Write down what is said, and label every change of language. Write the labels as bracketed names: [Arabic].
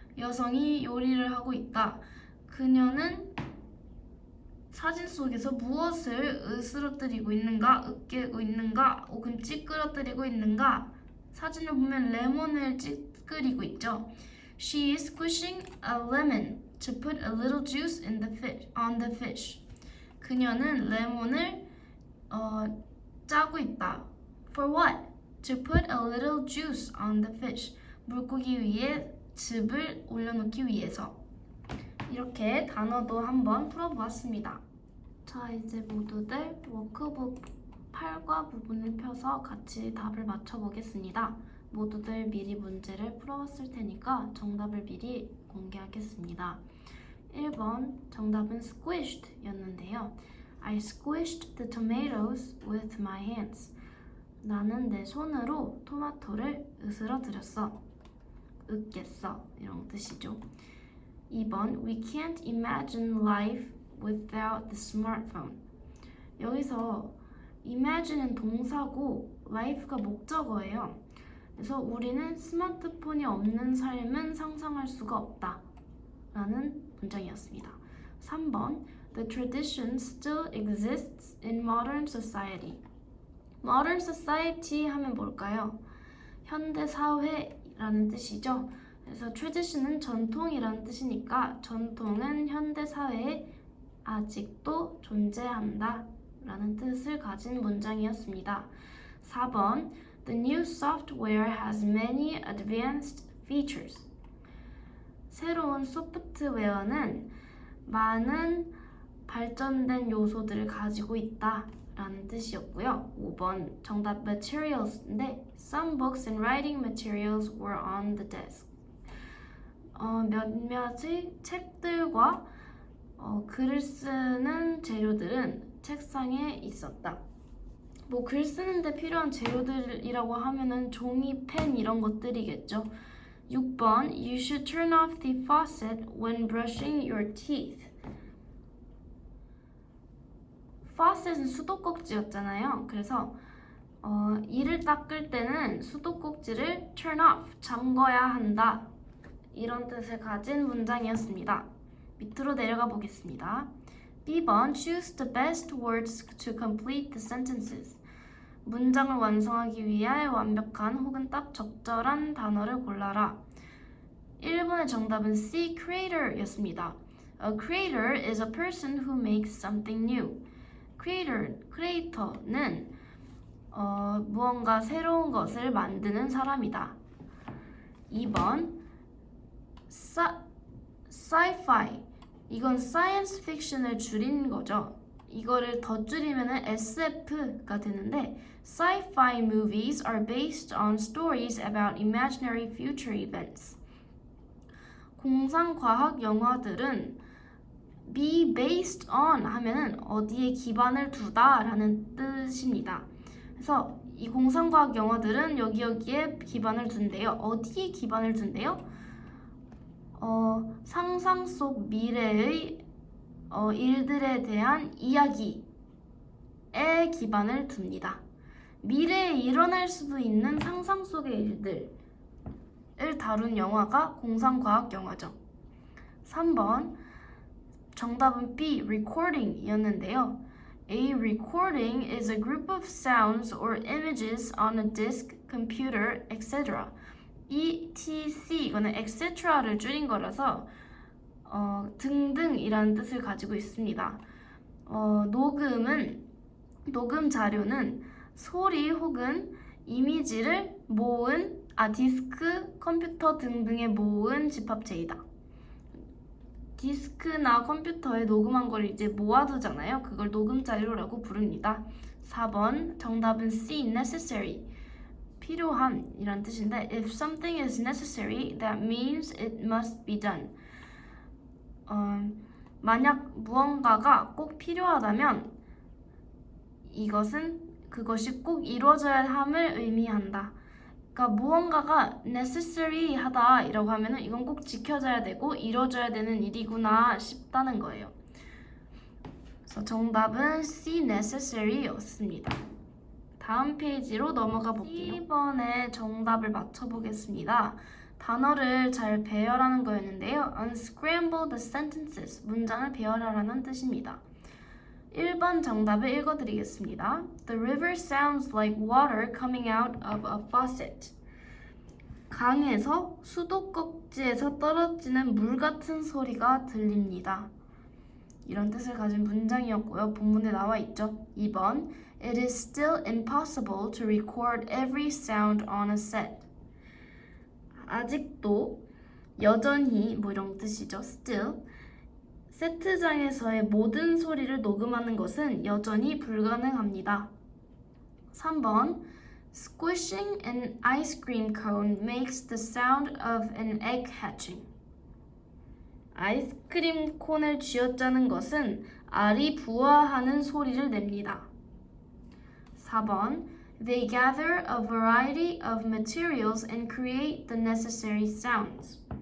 [Korean] 여성이 요리를 하고 있다. 그녀는 사진 속에서 무엇을 으스러뜨리고 있는가, 으깨고 있는가, 혹은 찌그러뜨리고 있는가? 사진을 보면 레몬을 찌그리고 있죠. [English] She is squishing a lemon to put a little juice in on the fish. [Korean] 그녀는 레몬을 짜고 있다. [English] For what? To put a little juice on the fish. [Korean] 물고기 위에 즙을 올려놓기 위해서. 이렇게 단어도 한번 풀어보았습니다. 자, 이제 모두들 워크북 8과 부분을 펴서 같이 답을 맞춰보겠습니다. 모두들 미리 문제를 풀어왔을 테니까 정답을 미리 공개하겠습니다. 1번 정답은 squished 였는데요. [English] I squished the tomatoes with my hands. [Korean] 나는 내 손으로 토마토를 으스러뜨렸어. 으깼어. 이런 뜻이죠. 2번 [English] We can't imagine life without the smartphone. [Korean] 여기서 imagine은 동사고 life가 목적어예요. 그래서 우리는 스마트폰이 없는 삶은 상상할 수가 없다 라는 문장이었습니다. [English] 3번 The tradition still exists in modern society. [Korean] Modern society 하면 뭘까요? 현대 사회라는 뜻이죠. 그래서 tradition은 전통이라는 뜻이니까 전통은 현대 사회에 아직도 존재한다 라는 뜻을 가진 문장이었습니다. [English] 4번 The new software has many advanced features. [Korean] 새로운 소프트웨어는 많은 발전된 요소들을 가지고 있다 라는 뜻이었고요. 5번 정답 materials인데 [English] Some books and writing materials were on the desk. [Korean] 몇몇의 책들과 글을 쓰는 재료들은 책상에 있었다. 뭐 글 쓰는데 필요한 재료들이라고 하면은 종이, 펜 이런 것들이겠죠. [English] 6번 You should turn off the faucet when brushing your teeth. [Korean] faucet은 수도꼭지였잖아요. 그래서 이를 닦을 때는 수도꼭지를 turn off, 잠궈야 한다. 이런 뜻을 가진 문장이었습니다. 밑으로 내려가 보겠습니다. [English] B번 Choose the best words to complete the sentences. [Korean] 문장을 완성하기 위해 완벽한 혹은 딱 적절한 단어를 골라라. 1번의 정답은 C. Creator 였습니다. [English] A creator is a person who makes something new. [Korean] creator는 무언가 새로운 것을 만드는 사람이다. 2번 sci-fi. 이건 science fiction을 줄인 거죠. 이거를 더 줄이면은 SF가 되는데 [English] sci-fi movies are based on stories about imaginary future events. [Korean] 공상과학 영화들은 be based on 하면은 어디에 기반을 두다 라는 뜻입니다. 그래서 이 공상과학 영화들은 여기에 기반을 둔대요. 어디에 기반을 둔대요? 상상 속 미래의 일들에 대한 이야기에 기반을 둡니다. 미래에 일어날 수도 있는 상상 속의 일들을 다룬 영화가 공상과학 영화죠. 3번 정답은 B, recording이었는데요. [English] A recording is a group of sounds or images on a disk, computer, etc. [Korean] ETC 이거는 etc를 줄인 거라서 등등이라는 뜻을 가지고 있습니다. 녹음 자료는 소리 혹은 이미지를 모은 디스크, 컴퓨터 등등에 모은 집합체이다. 디스크나 컴퓨터에 녹음한 걸 이제 모아두잖아요. 그걸 녹음 자료라고 부릅니다. 4번 정답은 C, necessary. 필요한 이란 뜻인데 [English] if something is necessary, that means it must be done. [Korean] 만약 무언가가 꼭 필요하다면 그것이 꼭 이루어져야 함을 의미한다. 그러니까 무언가가 necessary 하다 이라고 하면은 이건 꼭 지켜져야 되고 이루어져야 되는 일이구나 싶다는 거예요. 그래서 정답은 C, necessary 였습니다. 다음 페이지로 넘어가 볼게요. 2번의 정답을 맞춰보겠습니다. 단어를 잘 배열하는 거였는데요. [English] Unscramble the sentences, [Korean] 문장을 배열하라는 뜻입니다. 1번 정답을 읽어드리겠습니다. [English] The river sounds like water coming out of a faucet. [Korean] 강에서 수도꼭지에서 떨어지는 물 같은 소리가 들립니다. 이런 뜻을 가진 문장이었고요. 본문에 나와 있죠. [English] 2번 It is still impossible to record every sound on a set. [Korean] 아직도, 여전히 이런 뜻이죠. [English] Still. [Korean] 세트장에서의 모든 소리를 녹음하는 것은 여전히 불가능합니다. [English] 3번 Squishing an ice cream cone makes the sound of an egg hatching. [Korean] 아이스크림 콘을 쥐어짜는 것은 알이 부화하는 소리를 냅니다. [English] 4번 They gather a variety of materials and create the necessary sounds.